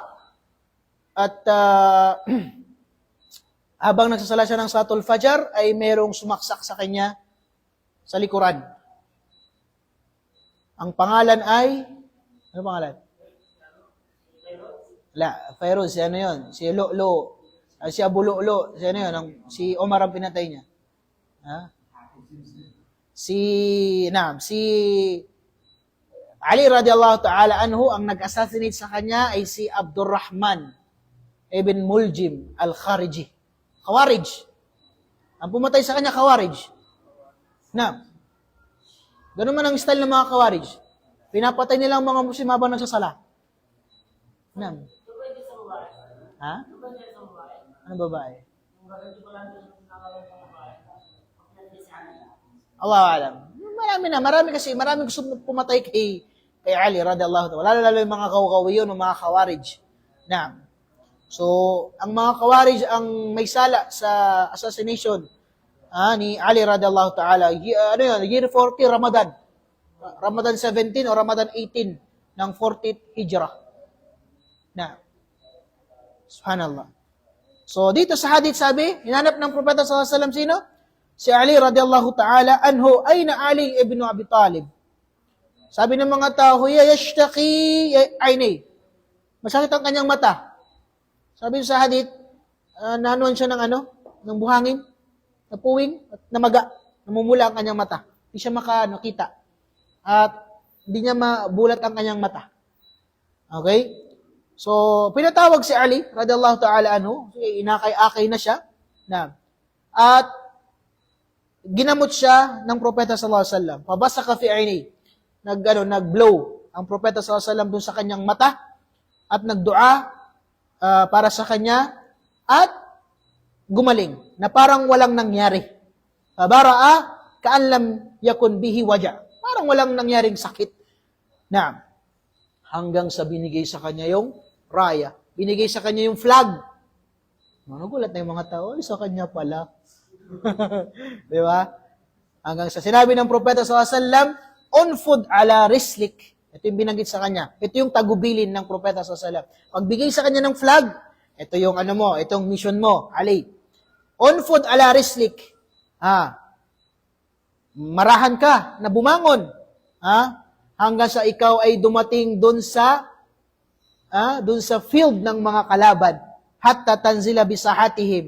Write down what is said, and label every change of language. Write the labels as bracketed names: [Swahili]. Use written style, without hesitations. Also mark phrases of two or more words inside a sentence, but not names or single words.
[Filipino] At habang nagsasala siya ng [Arabic] صلاة الفجر, [Filipino] ay merong sumaksak sa kanya sa likuran. Ang pangalan ay, ano pangalan? Fairuz, si ano yun? Si Lu'lu. Si Abu Lu'lu. Si ano yun? Si Omar ang pinatay niya. Ha? Si Ali [Arabic] رضي الله تعالى عنه, [Filipino] ang nag-assassinate sa kanya ay si Abdurrahman ibn Muljim al-Khariji. Khawarij. Ang pumatay sa kanya, Khawarij. Ganun man ang style ng mga Khawarij. Pinapatay nila ang mga Muslim habang nagsasala. Ha? Ano babae? [Arabic] الله أعلم. [Filipino] Marami gusto pumatay kay Ali [Arabic] رضي الله تعالى. [Filipino] Lalo yung mga Kawkawiyon o mga Khawarij. So, ang mga Khawarij ang may sala sa assassination ni Ali [Arabic] رضي الله تعالى. [Filipino] Year 40 Ramadan. Ramadan 17 o Ramadan 18 ng 40th Hijrah. Subhanallah. So, dito sa hadith sabi, hinanap ng Propeta [Arabic] صلى الله عليه وسلم [Filipino] sino? Si Ali [Arabic] رضي الله تعالى عنه, [Filipino] ayna Ali ibn Abi Talib. Sabi ng mga tao, [Arabic] يشتكي عينيه. [Filipino] Masakit ang kanyang mata. Sabi sa hadith, nanuan siya ng buhangin, napuwing, at namaga, namumula ang kanyang mata. Hindi siya makita. At hindi niya mabulat ang kanyang mata. Okay? So, pinatawag si Ali, [Arabic] رضي الله تعالى عنه, [Filipino] inakay-akay na siya, at ginamot siya ng Propeta [Arabic] صلى الله عليه وسلم. فبصق في عيني. [Filipino] Nag-blow ang Propeta [Arabic] صلى الله عليه وسلم [Filipino] dun sa kanyang mata, at nagdua para sa kanya, at gumaling, na parang walang nangyari. [Arabic] برأ كأن لم يكن به وجع. [Filipino] Parang walang nangyaring sakit. Hanggang sa binigay sa kanya yung raya. Binigay sa kanya yung flag. Nagulat na yung mga tao, sa kanya pala. Di ba? Hanggang sa sinabi ng Propeta [Arabic] صلى الله عليه وسلم, انفذ على رسلك. [Filipino] Ito yung binanggit sa kanya. Ito yung tagubilin ng Propeta [Arabic] صلى الله عليه وسلم. [Filipino] Pagbigay sa kanya ng flag, ito yung itong mission mo, Ali. [Arabic] انفذ على رسلك. [Filipino] Marahan ka na bumangon. Hanggang sa ikaw ay dumating dun sa field ng mga kalaban, [Arabic] حتى تنزل بساحتهم.